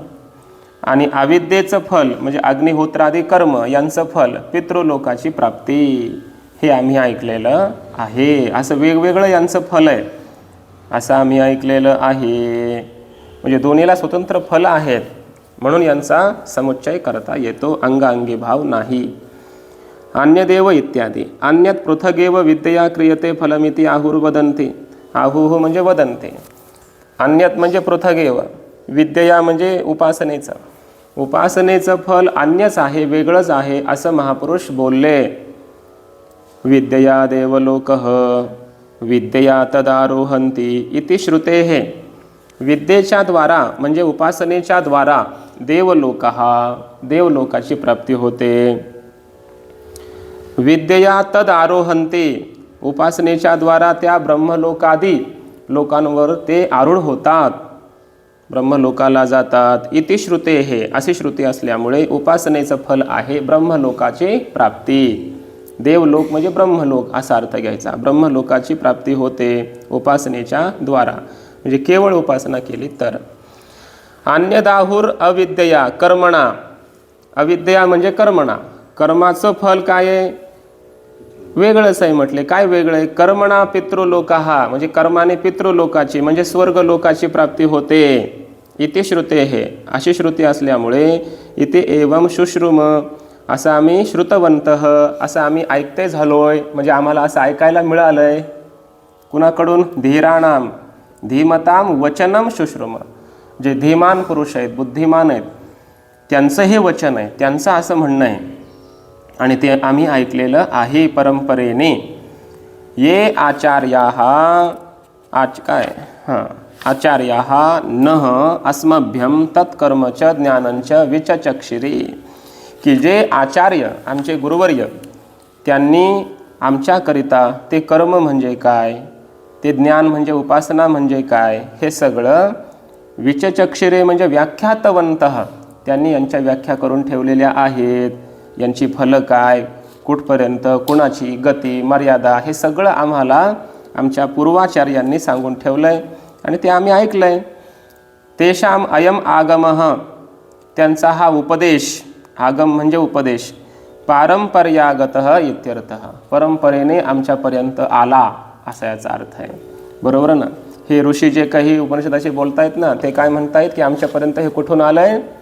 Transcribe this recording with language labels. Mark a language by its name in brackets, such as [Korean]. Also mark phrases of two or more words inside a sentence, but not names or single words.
[Marathi] आणि अविद्येचं फल म्हणजे अग्निहोत्रादी कर्म यांचं फल पितृलोकाची प्राप्ती, हे आम्ही ऐकलेलं आहे. असं वेगवेगळं यांचं फल आहे असं आम्ही ऐकलेलं आहे. म्हणजे दोन्हीला स्वतंत्र फल आहेत, म्हणून यांचा समुच्चय करता येतो, अंगांगी भाव नाही. [Sanskrit] अन्यदेव इत्यादी. अन्यत पृथगेव विद्यया क्रियते फलमिती आहुर्वदन्ति. आहुः म्हणजे वदन्ते. [Marathi] अन्यत म्हणजे पृथगेव, विद्यया म्हणजे उपासनेचं. उपासनेचं फल अन्यच आहे, वेगळंच आहे असं महापुरुष बोलले. [Sanskrit] विद्यया देवलोकः विद्यया तदारोहन्ति इति श्रुतेः. [Marathi] विद्येच्या द्वारा म्हणजे उपासनेच्या द्वारा देवलोकः देवलोकाची प्राप्ती होते. [Sanskrit] विद्यया तद आरोहन्ति [Marathi] उपासनेच्या द्वारा त्या ब्रह्मलोकादी लोकांवर ते आरूढ होतात, ब्रह्मलोकाला जातात. [Sanskrit] इति श्रुतेः [Marathi] अशी श्रुती असल्यामुळे उपासनेचं फल आहे ब्रह्मलोकाची प्राप्ती. देवलोक म्हणजे ब्रह्मलोक असा अर्थ घ्यायचा. ब्रह्मलोकाची प्राप्ती होते उपासनेच्या द्वारा, म्हणजे केवळ उपासना केली तर. [Sanskrit] अन्यदाहुर अविद्यया कर्मणा. [Marathi] अविद्या म्हणजे कर्मणा. कर्माचं फल काय आहे? वेगळंच आहे म्हटले. काय वेगळं आहे? [Sanskrit] कर्मणा पितृलोकाः [Marathi] म्हणजे कर्माने पितृलोकाची म्हणजे स्वर्गलोकाची प्राप्ती होते. [Sanskrit] इति श्रुतेः [Marathi] अशी श्रुती असल्यामुळे [Sanskrit] इति एवं शुश्रुम [Marathi] असं आम्ही श्रुतवंतः असं आम्ही ऐकते झालोय. म्हणजे आम्हाला असं ऐकायला मिळालंय. कुणाकडून? [Sanskrit] धीराणाम धीमताम वचनम शुश्रुम. [Marathi] जे धीमान पुरुष आहेत, बुद्धिमान आहेत, त्यांचं हे वचन आहे, त्यांचं असं म्हणणं आहे आणि ते आम्ही ऐकलेलं आहे परंपरेने. [Sanskrit] ये आचार्याः आचार्याः नः अस्मभ्यं तत्कर्म च ज्ञानंच विचचक्षिरी. [Marathi] की जे आचार्य आमचे गुरुवर्य त्यांनी आमच्याकरिता ते कर्म म्हणजे काय, ते ज्ञान म्हणजे उपासना म्हणजे काय, हे सगळं विचचक्षिरे म्हणजे व्याख्यातवंतः त्यांनी यांच्या व्याख्या करून ठेवलेल्या आहेत. यांची फलं काय, कुठपर्यंत, कुणाची गती मर्यादा, हे सगळं आम्हाला आमच्या पूर्वाचार्यांनी सांगून ठेवलं आहे आणि ते आम्ही ऐकलं आहे. [Sanskrit] तेषाम अयम आगमः [Marathi] त्यांचा हा उपदेश, आगम म्हणजे उपदेश, [Sanskrit] पारंपर्यागतः इत्यर्थः [Marathi] परंपरेने आमच्यापर्यंत आला असा याचा अर्थ आहे, बरोबर ना? हे ऋषी जे काही उपनिषदाशी बोलतायत ना, ते काय म्हणतायत की आमच्यापर्यंत हे कुठून आलं आहे?